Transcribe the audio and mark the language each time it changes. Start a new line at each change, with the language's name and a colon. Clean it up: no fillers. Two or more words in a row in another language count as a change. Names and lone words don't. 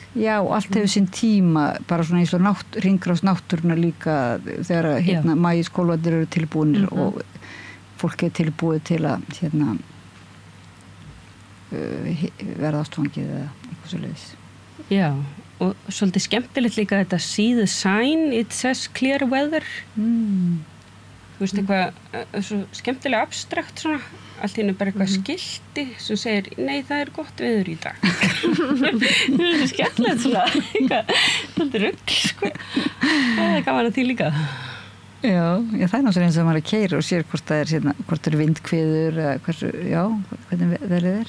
Icelandic: já, og allt hefur sinn tíma bara svona eins og hringrás náttúruna líka þegar maískólfarnir eru tilbúinir og fólk er tilbúið til að verða ástfangið eða eitthvað svo leiðis já, og svolítið skemmtilegt líka þetta
English: see the sign, it says clear weather
Icelandic: þú veist eitthvað svo skemmtilega abstrakt svona allt í einu bara eitthvað skilti sem segir, nei það er gott veður í dag það er skemmtilegt svona eitthvað, þetta er rugl sko það er gaman að því líka já, það er náttúrulega eins og maður er að keyra og sér hvort það er vindkviður eða hvernig veðrið er